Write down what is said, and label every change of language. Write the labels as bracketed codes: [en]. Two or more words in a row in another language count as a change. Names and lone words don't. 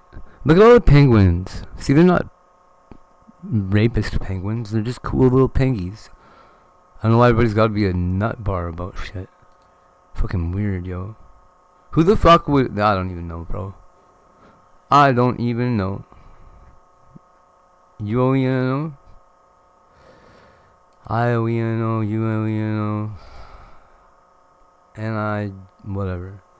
[en] Look at all the penguins. See, they're not rapist penguins. They're just cool little pengies. I don't know why everybody's got to be a nut bar about shit. Fucking weird, yo. Who the fuck would... I don't even know, bro. I don't even know. You know? I-O-E-N-O, U-O-E-N-O. And I... whatever.